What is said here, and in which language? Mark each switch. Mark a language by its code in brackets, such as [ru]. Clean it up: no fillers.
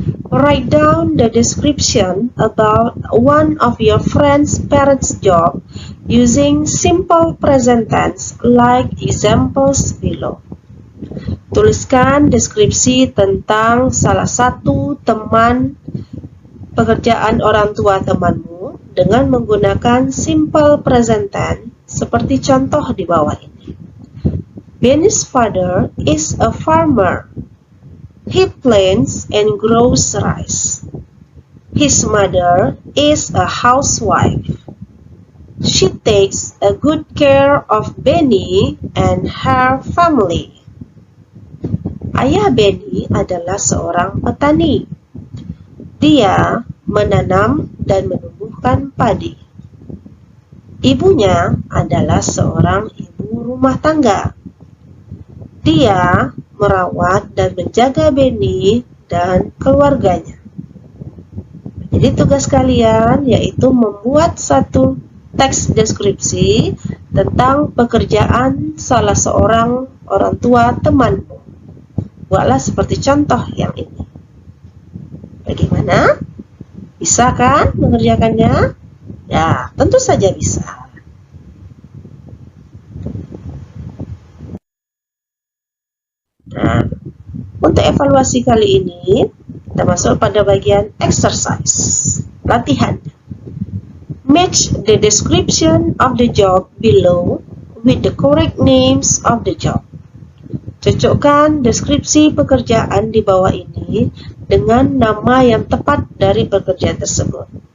[en] Write down the description about one of your friend's parents' job using simple present tense like examples below. [id] Tuliskan deskripsi tentang salah satu teman pekerjaan orang tua temanmu dengan menggunakan simple present tense seperti contoh di bawah ini. [en] Benny's father is a farmer. He plants and grows rice. His mother is a housewife. She takes a good care of Benny and her family. [id] Ayah Benny adalah seorang petani. Dia menanam dan menumbuhkan padi. Ibunya adalah seorang ibu rumah tangga. Dia merawat dan menjaga Benny dan keluarganya. Jadi tugas kalian yaitu membuat satu teks deskripsi tentang pekerjaan salah seorang orang tua temanmu. Buatlah seperti contoh yang ini. Bagaimana? Bisa kan mengerjakannya? Ya, tentu saja bisa. Nah, untuk evaluasi kali ini, kita masuk pada bagian exercise, latihan. [en] Match the description of the job below with the correct names of the job. [id] Cocokkan deskripsi pekerjaan di bawah ini dengan nama yang tepat dari pekerjaan tersebut.